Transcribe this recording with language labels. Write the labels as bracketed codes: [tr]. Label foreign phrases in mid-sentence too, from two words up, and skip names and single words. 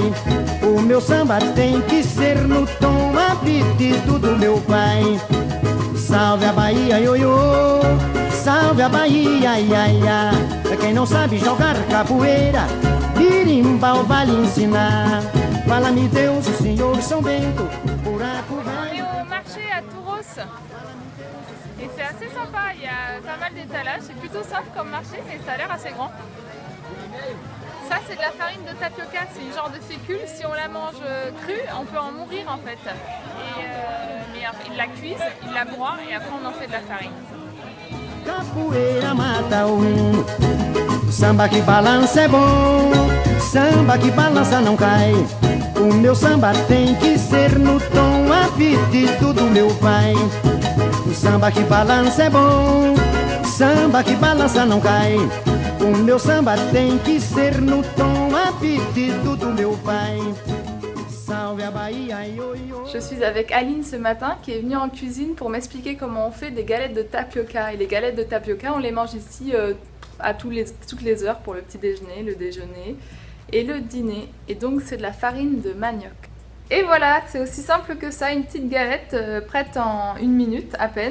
[pt] O meu samba tem que ser no tom apetito do meu pai. Salve a Bahia, ioiô, salve a Bahia, ia, ia. Quem não sabe jogar capoeira, birimbau vai lhe ensinar. Fala-me Deus, o Senhor São Bento, buraco velho. [fr] On est au marché à Touros et c'est assez sympa, il y a pas mal d'étalages, c'est plutôt simple comme marché mais ça a l'air assez grand. Ça c'est de la farine de tapioca, c'est une genre de fécule, si on la mange crue on peut en mourir en fait. Mais ils la cuisent, ils la broient et après on en fait de la farine. [pt] Capoeira mata um, samba que balança é bom, samba que balança não cai. O meu samba tem que ser no tom apetito do meu pai. O samba que balança é bom, samba que balança não cai. O meu samba tem que ser no tom apetito do meu pai. Salve a Bahia, ioiô. [fr] Je suis avec Aline ce matin qui est venue en cuisine pour m'expliquer comment on fait des galettes de tapioca. Et les galettes de tapioca on les mange ici à toutes les heures pour le petit déjeuner, le déjeuner et le dîner. Et donc c'est de la farine de manioc. Et voilà, c'est aussi simple que ça, une petite galette prête en 1 minute à peine.